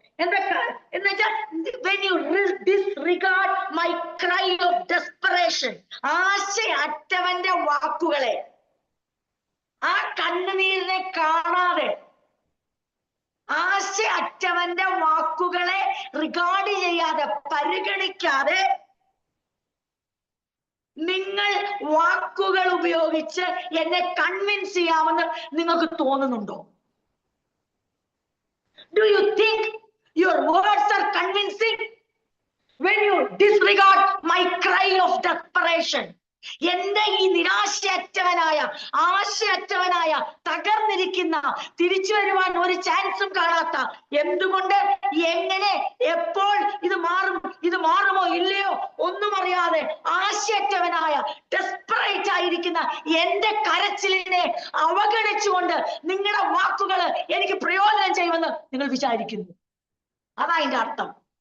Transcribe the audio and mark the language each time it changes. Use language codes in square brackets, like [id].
[ml] എന്തൊക്കെ എന്ന് വെച്ചാൽ [en] when you disregard my cry of desperation, [ml] ആശയറ്റവന്റെ വാക്കുകളെ, ആ കണ്ണുനീരിനെ കാണാതെ, ആശയറ്റവന്റെ വാക്കുകളെ റിഗാർഡ് ചെയ്യാതെ, പരിഗണിക്കാതെ നിങ്ങൾ വാക്കുകൾ ഉപയോഗിച്ച് എന്നെ കൺവിൻസ് ചെയ്യാമെന്ന് നിങ്ങൾക്ക് തോന്നുന്നുണ്ടോ? [en] Do you think your words are convincing when you disregard my cry of desperation? [ml] എന്റെ ഈ നിരാശയറ്റവനായ, ആശയറ്റവനായ, തകർന്നിരിക്കുന്ന, തിരിച്ചു വരുവാൻ ഒരു ചാൻസും കാണാത്ത, എന്തുകൊണ്ട്, എങ്ങനെ, എപ്പോൾ ഇത് മാറും, ഇത് മാറുമോ ഇല്ലയോ ഒന്നും അറിയാതെ ആശയറ്റവനായ, ഡെസ്പറേറ്റ് ആയിരിക്കുന്ന എന്റെ കരച്ചിലിനെ അവഗണിച്ചുകൊണ്ട് നിങ്ങളുടെ വാക്കുകൾ എനിക്ക് പ്രയോജനം ചെയ്യുമെന്ന് നിങ്ങൾ വിചാരിക്കുന്നു. അതാ അതിന്റെ അർത്ഥം.